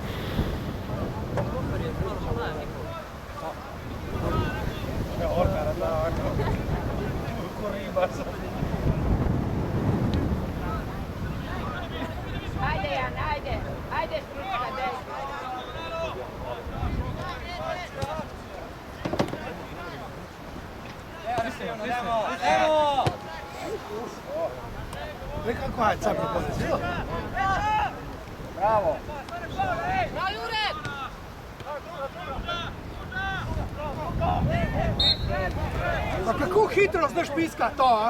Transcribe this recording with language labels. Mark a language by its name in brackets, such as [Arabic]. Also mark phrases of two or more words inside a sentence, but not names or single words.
[Slovenian] Ajde, Jan, ajde. Ajde, Šprička, dej. Evo! [Italian] Vedi qua è sempre posizione. [Slovenian] Bravo! Bravo, Jurek! Ma kako hitro znaš piska to, a?